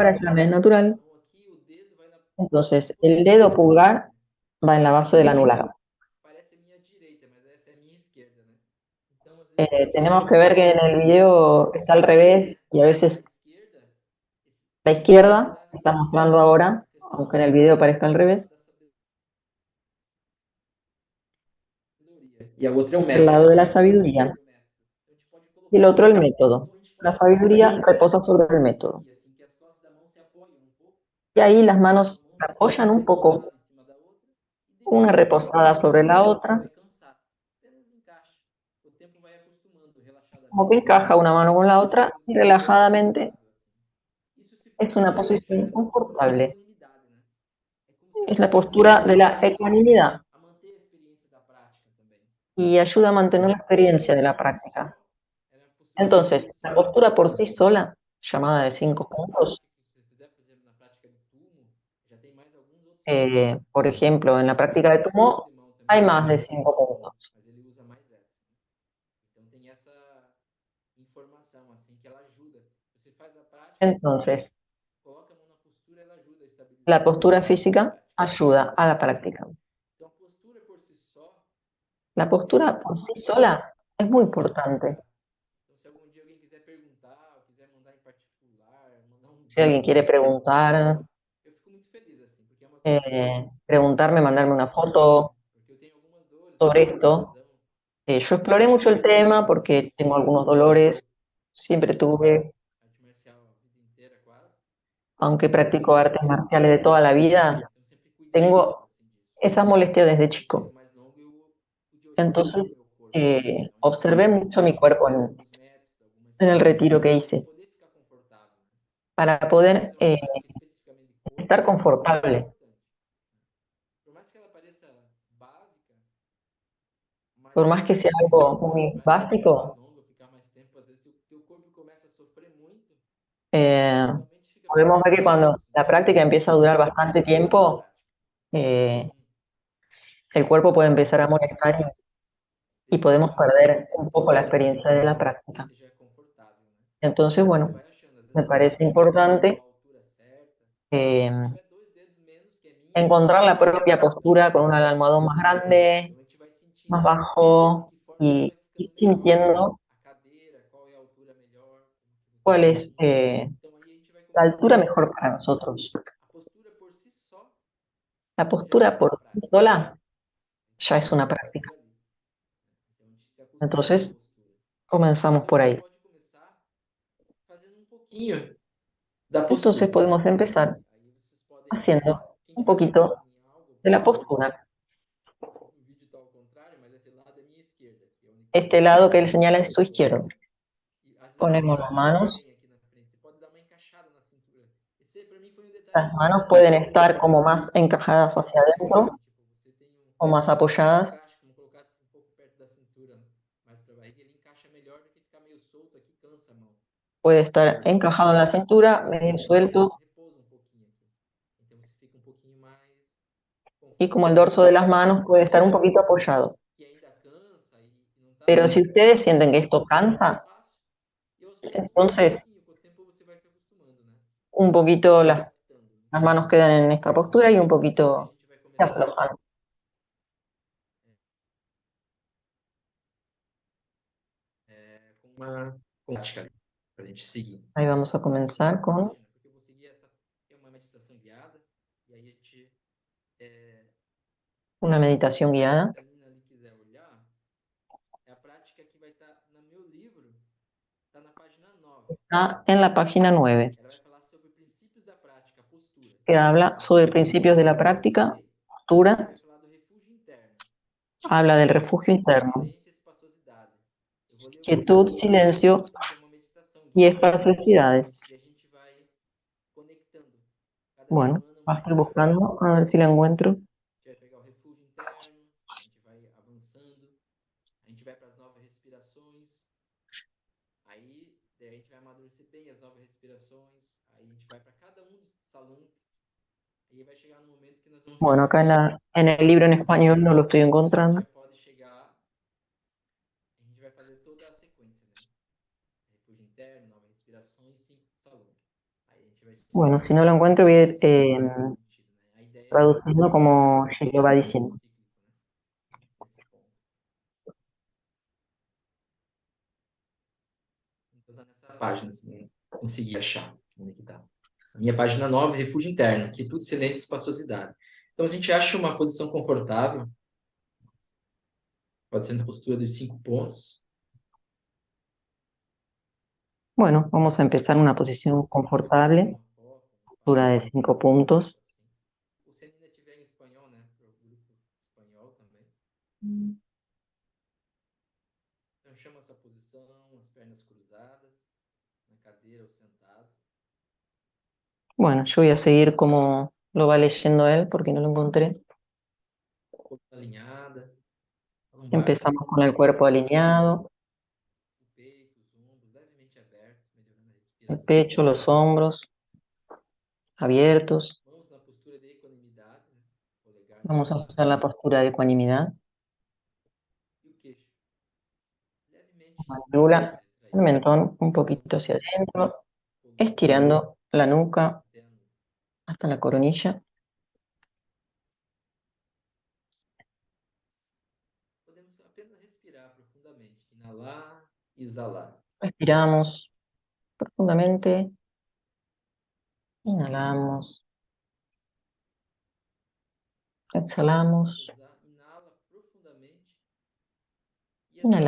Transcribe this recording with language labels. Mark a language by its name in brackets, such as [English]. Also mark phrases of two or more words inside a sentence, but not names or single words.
[Spanish] ahora ya me es natural. [Portuguese] então aqui o dedo vai como se [Spanish] Entonces, [Portuguese] fosse [Spanish] el no [Portuguese] dedo anular, [Spanish] pulgar [Portuguese] né? [Spanish] va en la [Portuguese] Aqui [Spanish] base del anular. [Portuguese] parece a minha direita, mas essa é a minha esquerda, né? Então às vezes a gente [Spanish] Tenemos que ver [Portuguese] fica [Spanish] que en el [Portuguese] tentando [Spanish] video está al [Portuguese] desenvolver [Spanish] revés y a [Portuguese] a [Spanish] veces [Portuguese] esquerda, [Spanish] la izquierda [Portuguese] sensibilizar [Spanish] está [Portuguese] assim [Spanish] mostrando ahora, [Portuguese] a questão [Spanish] aunque en el video parezca al revés, [Portuguese] da sabedoria. E a outra é o [Spanish] es el lado [Portuguese] método. [Spanish] de la [Portuguese] Aqui [Spanish] sabiduría [Portuguese] o método. Então a gente pode [Spanish] y el [Portuguese] colocar. [Spanish] otro el método. [Portuguese] Então a gente [Spanish] La [Portuguese] pode colocar [Spanish] sabiduría reposa sobre el método. [Portuguese] aqui assim que as costas da mão se apoiam um pouco. [Spanish] Y ahí las [Portuguese] Uma [Spanish] manos [Portuguese] mão [Spanish] se [Portuguese] pode [Spanish] apoyan [Portuguese] ficar [Spanish] un poco, [Portuguese] encostada em cima da outra e [Spanish] una [Portuguese] deixa aqui assim. [Spanish] reposada sobre la [Portuguese] Você [Spanish] otra, [Portuguese] vai cansar. Apenas encaixe. O tempo vai acostumando [Spanish] como que [Portuguese] relaxadamente. [Spanish] encaja una mano [Portuguese] Como [Spanish] con [Portuguese] se [Spanish] la [Portuguese] fosse [Spanish] otra y [Portuguese] você [Spanish] relajadamente [Portuguese] deitado assim. Isso se [Spanish] es [Portuguese] para [Spanish] una [Portuguese] muita gente [Spanish] posición [Portuguese] leva a uma [Spanish] confortable. [Portuguese] equanimidade, né? É como se a [Spanish] Es la [Portuguese] prática [Spanish] postura [Portuguese] nos [Spanish] de la [Portuguese] ajuda [Spanish] ecuanimidad [Portuguese] a manter a experiência da prática também. [Spanish] y ayuda a [Portuguese] Então, [Spanish] mantener [Portuguese] assim, [Spanish] la [Portuguese] a [Spanish] experiencia de [Portuguese] postura [Spanish] la [Portuguese] por si [Spanish] práctica. [Portuguese] só, ela é uma postura [Spanish] Entonces, la [Portuguese] fortalecedora. [Spanish] postura por sí sola, llamada de [Portuguese] Dependendo [Spanish] 5 [Portuguese] da [Spanish] puntos, [Portuguese] prática que você fizer, por exemplo, na prática do túmulo, já tem mais alguns outros pontos. [Spanish] por ejemplo, en la [Portuguese] Tem a [Spanish] práctica de [Portuguese] transposição [Spanish] Tumo [Portuguese] de mão [Spanish] hay [Portuguese] também, que é [Spanish] más [Portuguese] a [Spanish] de 5 [Portuguese] rotação da mão, [Spanish] puntos. [Portuguese] mas ele usa mais essa. Então tem essa informação assim que ela ajuda. Você faz a prática, [Spanish] Entonces, [Portuguese] coloca a mão na postura, ela ajuda a [Spanish] la [Portuguese] estabilizar [Spanish] postura [Portuguese] a [Spanish] física [Portuguese] prática. [Spanish] ayuda a [Portuguese] Essa [Spanish] la [Portuguese] postura. [Spanish] práctica. [Portuguese] Então a postura por si só [Spanish] La [Portuguese] é [Spanish] postura por sí [Portuguese] fundamental. [Spanish] sola es muy [Portuguese] Mas a gente [Spanish] importante. [Portuguese] colocar. Então, se algum dia alguém quiser perguntar, ou quiser mandar em particular, mandar um [Spanish] Si alguien quiere [Portuguese] vídeo, uma [Spanish] preguntar, [Portuguese] foto, eu fico muito feliz, assim, porque é uma coisa que eu [Spanish] preguntarme, [Portuguese] sempre [Spanish] mandarme una [Portuguese] gostei muito, assim, [Spanish] foto [Portuguese] né? Porque eu tenho algumas dores no [Spanish] sobre [Portuguese] corpo, [Spanish] esto. [Portuguese] lesão, [Spanish] Yo exploré [Portuguese] e [Spanish] mucho el tema [Portuguese] eu [Spanish] porque [Portuguese] fico [Spanish] tengo [Portuguese] feliz [Spanish] algunos [Portuguese] por isso. [Spanish] dolores, siempre [Portuguese] Pratiquei [Spanish] tuve, [Portuguese] arte marcial a vida inteira quase, [Spanish] aunque [Portuguese] e sempre [Spanish] practico [Portuguese] fiz [Spanish] artes [Portuguese] academia, [Spanish] marciales de toda la vida, [Portuguese] então sempre cuidei muito, [Spanish] tengo [Portuguese] assim, disso. [Spanish] esa molestia desde [Portuguese] Se eu tive [Spanish] chico. [Portuguese] mais longo, eu pude observar o [Spanish] Entonces, [Portuguese] meu corpo, onde que eu [Spanish] observé [Portuguese] podia [Spanish] mucho mi [Portuguese] melhorar. [Spanish] cuerpo [Portuguese] Alguns métodos, algumas [Spanish] en el [Portuguese] séries, [Spanish] retiro que [Portuguese] para [Spanish] hice. [Portuguese] poder ficar confortável, né? [Spanish] para [Portuguese] Quando [Spanish] poder [Portuguese] fazer uma prática especificamente de corpo, [Spanish] estar [Portuguese] isso é muito [Spanish] confortable. [Portuguese] importante. Por mais que ela pareça básica, mas [Spanish] Por [Portuguese] às [Spanish] más que [Portuguese] vezes [Spanish] sea [Portuguese] quando [Spanish] algo [Portuguese] a [Spanish] muy [Portuguese] prática fica mais [Spanish] básico, [Portuguese] longa, ficar mais tempo, às vezes o teu corpo começa a sofrer muito eh, e a tua mente fica [Spanish] podemos [Portuguese] pensando [Spanish] ver que [Portuguese] só [Spanish] cuando [Portuguese] nisso, [Spanish] la [Portuguese] entendeu? [Spanish] práctica [Portuguese] Então [Spanish] empieza a [Portuguese] por isso [Spanish] durar [Portuguese] que é [Spanish] bastante [Portuguese] importante fazer a [Spanish] tiempo, [Portuguese] prática. eh, Então, [Spanish] el cuerpo puede [Portuguese] essa é [Spanish] empezar [Portuguese] uma [Spanish] a [Portuguese] dica [Spanish] molestar y podemos [Portuguese] definitivamente [Spanish] perder [Portuguese] é [Spanish] un poco la [Portuguese] fazer algo [Spanish] experiencia de la [Portuguese] que [Spanish] práctica. [Portuguese] seja confortável, né? [Spanish] Entonces, [Portuguese] E você [Spanish] bueno, [Portuguese] vai achando, às vezes [Spanish] me [Portuguese] até [Spanish] parece [Portuguese] a postura ou a [Spanish] importante [Portuguese] altura certa. eh, Se tiver dois dedos menos que a minha, tudo [Spanish] encontrar [Portuguese] bem, [Spanish] la propia [Portuguese] porque ela [Spanish] postura [Portuguese] vai [Spanish] con un [Portuguese] ficando mais [Spanish] almohadón más [Portuguese] alta. [Spanish] grande, [Portuguese] Então a gente vai [Spanish] más [Portuguese] sentindo de [Spanish] bajo [Portuguese] que forma que [Spanish] y [Portuguese] vai ficando [Spanish] ir [Portuguese] melhor [Spanish] sintiendo [Portuguese] a cadeira, qual é a altura melhor, como que você [Spanish] cuál es [Portuguese] caminha. Então aí a gente vai [Spanish] la [Portuguese] começando a [Spanish] altura mejor para [Portuguese] acostumar. [Spanish] nosotros. [Portuguese] A postura por si só [Spanish] La [Portuguese] já é [Spanish] postura [Portuguese] uma [Spanish] por sí [Portuguese] prática. [Spanish] sola [Portuguese] A gente [Spanish] ya [Portuguese] já [Spanish] es una [Portuguese] começa [Spanish] práctica. [Portuguese] por ali. Então a gente se acostuma com a [Spanish] Entonces, [Portuguese] postura. [Spanish] comenzamos [Portuguese] Então [Spanish] por [Portuguese] você [Spanish] ahí. [Portuguese] pode começar fazendo um pouquinho da [Spanish] Entonces, [Portuguese] postura. [Spanish] podemos empezar [Portuguese] Aí vocês podem, [Spanish] haciendo [Portuguese] quem [Spanish] un [Portuguese] estiver [Spanish] poquito [Portuguese] sentado em algo, [Spanish] de la [Portuguese] pode ver [Spanish] postura. [Portuguese] o vídeo está ao contrário, mas esse lado é minha esquerda, aqui é onde está [Spanish] Este lado que él [Portuguese] a [Spanish] señala es su [Portuguese] esposa. [Spanish] izquierdo. [Portuguese] E às vezes a [Spanish] Ponemos [Portuguese] mão [Spanish] las [Portuguese] não fica [Spanish] manos. [Portuguese] bem aqui na frente. Você pode dar uma encaixada na cintura. Esse para mim foi um detalhe [Spanish] Las manos [Portuguese] importante [Spanish] pueden [Portuguese] assim, [Spanish] estar como más [Portuguese] para [Spanish] encajadas [Portuguese] fazer [Spanish] hacia [Portuguese] a prática [Spanish] adentro [Portuguese] assim, tipo, você tem [Spanish] o más [Portuguese] um [Spanish] apoyadas. [Portuguese] encaixe, como colocasse um pouco perto da cintura, mais para a barriga, ele encaixa melhor do que ficar meio solto aqui, cansa a mão. [Spanish] Puede [Portuguese] Você [Spanish] estar [Portuguese] repousa um [Spanish] encajado en [Portuguese] pouquinho [Spanish] la [Portuguese] aqui. [Spanish] cintura, [Portuguese] Você [Spanish] medio [Portuguese] fazendo isso, [Spanish] suelto. [Portuguese] repousa um pouquinho aqui. Então você fica um pouquinho mais [Spanish] Y como el [Portuguese] confortável. [Spanish] dorso de las [Portuguese] Se [Spanish] manos [Portuguese] você [Spanish] puede estar un [Portuguese] sentir [Spanish] poquito apoyado. [Portuguese] que ainda cansa e não tá [Spanish] Pero si [Portuguese] legal, [Spanish] ustedes sienten que esto [Portuguese] repousa mais [Spanish] cansa, [Portuguese] fácil e aos [Spanish] entonces [Portuguese] pouquinhos, com o tempo você vai se acostumando, né? [Spanish] un [Portuguese] Você vai [Spanish] poquito [Portuguese] se adaptando, né? [Spanish] las manos quedan en esta postura y un [Portuguese] Então aí a [Spanish] poquito [Portuguese] gente vai [Spanish] se [Portuguese] começar [Spanish] aflojan. [Portuguese] com uma prática para a gente seguir. [Spanish] Ahí vamos a [Portuguese] Aqui nessa [Spanish] comenzar con [Portuguese] página, porque eu vou seguir essa, é uma meditação guiada, e aí a gente, [Spanish] una meditación [Portuguese] se a [Spanish] guiada. [Portuguese] Catalina ali quiser olhar, é a prática que vai estar no meu livro, está na página 9. [Spanish] Está en la página 9, [Portuguese] Ela vai falar sobre princípios da prática, postura, [Spanish] que habla [Portuguese] tá? [Spanish] sobre principios de la práctica, [Portuguese] Ok? Aí [Spanish] postura, [Portuguese] vai falar do refúgio interno, [Spanish] habla del refugio [Portuguese] quietude, [Spanish] interno, [Portuguese] silêncio e espaciosidade. Eu vou ler o [Spanish] quietud, [Portuguese] capítulo 1 e o [Spanish] silencio [Portuguese] 2 porque é uma meditação [Spanish] y [Portuguese] guiada [Spanish] espaciosidades. [Portuguese] e a gente vai conectando cada [Spanish] Bueno, [Portuguese] semana uma [Spanish] estoy [Portuguese] prática, [Spanish] buscando a ver si la [Portuguese] né? [Spanish] encuentro. [Portuguese] A gente vai pegar o refúgio interno, a gente vai avançando, a gente vai para as novas respirações, aí a gente vai amadurecer bem as novas respirações, aí a gente vai para cada um dos salões, aí vai chegar no momento que nós vamos [Spanish] Bueno, [Portuguese] jogar [Spanish] acá [Portuguese] tudo [Spanish] en el [Portuguese] para [Spanish] libro en [Portuguese] dentro, assim. [Spanish] español no lo estoy [Portuguese] Aí a gente [Spanish] encontrando. [Portuguese] já pode chegar, a gente vai fazer toda a sequência, né? Refúgio interno, novas respirações, 5 de salão. Aí a gente vai [Spanish] Bueno, [Portuguese] seguir [Spanish] si no lo encuentro voy a ir [Portuguese] nesse sentido, né? A ideia é você [Spanish] traduciendo como [Portuguese] chegar [Spanish] lo va [Portuguese] nesse ponto [Spanish] diciendo. [Portuguese] cíclico, né? Nesse ponto. Então tá nessa página, se não conseguir achar onde é que tá. A minha página 9, refúgio interno, quietude, silêncio e espaçosidade. Então a gente acha uma posição confortável, pode ser na postura dos 5 pontos. [Spanish] Bueno, vamos a empezar en una posición [Portuguese] Depois a gente vai colocar [Spanish] confortable, [Portuguese] uma foto, uma [Spanish] altura [Portuguese] página, [Spanish] de 5 puntos. [Portuguese] algo assim. Ou se ainda tiver em espanhol, né? Para o grupo espanhol também. Então chama essa posição, as pernas cruzadas, na cadeira ou sentado. [Spanish] Bueno, yo voy a seguir como lo va leyendo él porque no lo encontré. [Portuguese] Coluna alinhada, a lombar [Spanish] Empezamos [Portuguese] também, [Spanish] con el cuerpo alineado, [Portuguese] o peito, os ombros levemente abertos, melhorando a [Spanish] el [Portuguese] respiração. [Spanish] pecho, los hombros abiertos. [Portuguese] Mãos na postura de equanimidade, né? Polegar na [Spanish] Vamos a [Portuguese] mão [Spanish] hacer la postura de ecuanimidad. [Portuguese] e o queixo levemente [Spanish] Mandíbula, el [Portuguese] retraído, [Spanish] mentón un [Portuguese] levando [Spanish] poquito hacia adentro, [Portuguese] a coluna [Spanish] estirando la nuca [Portuguese] até a nuca. [Spanish] hasta la coronilla. [Portuguese] Podemos apenas respirar profundamente, inalar e exalar. [Spanish] Respiramos profundamente, inhalamos, exhalamos, [Portuguese] Inala profundamente e até